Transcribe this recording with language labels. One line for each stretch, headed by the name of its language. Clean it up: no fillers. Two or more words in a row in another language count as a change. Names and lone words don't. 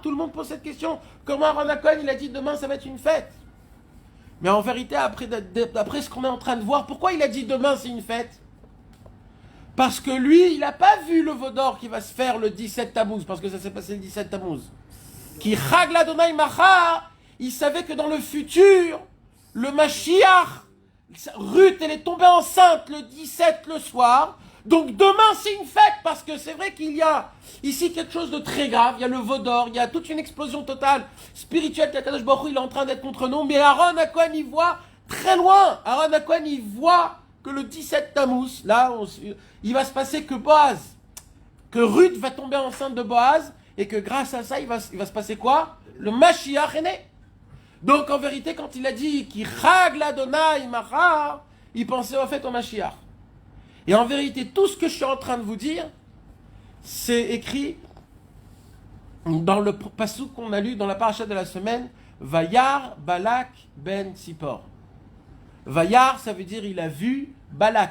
French: Tout le monde pose cette question. Comment Aaron à Cohen, il a dit, demain, ça va être une fête? Mais en vérité, après ce qu'on est en train de voir, pourquoi il a dit demain, c'est une fête? Parce que lui, il n'a pas vu le veau d'or qui va se faire le 17 Tammuz, parce que ça s'est passé le 17 Tammuz.
Hebrew: כי חג לה' מחר,
French: il savait que dans le futur, le Mashiach, Ruth, elle est tombée enceinte le 17 le soir, donc demain c'est une fête, parce que c'est vrai qu'il y a ici quelque chose de très grave, il y a le veau d'or, il y a toute une explosion totale spirituelle, qu'Akadosh Baruch Hu, il est en train d'être contre nous, mais Aaron à Cohen, il voit très loin, Aaron à Cohen, il voit que le 17 Tammuz, là, il va se passer que Boaz, que Ruth va tomber enceinte de Boaz, et que grâce à ça, il va se passer quoi? Le Mashiach est né. Donc en vérité, quand il a dit qu'il
Hebrew: חג לה' מחר,
French: il pensait en fait au Mashiach. Et en vérité, tout ce que je suis en train de vous dire, c'est écrit dans le passouk qu'on a lu dans la paracha de la semaine,
Hebrew: וירא בלק בן צפור.
French: Vayar, ça veut dire il a vu Balak.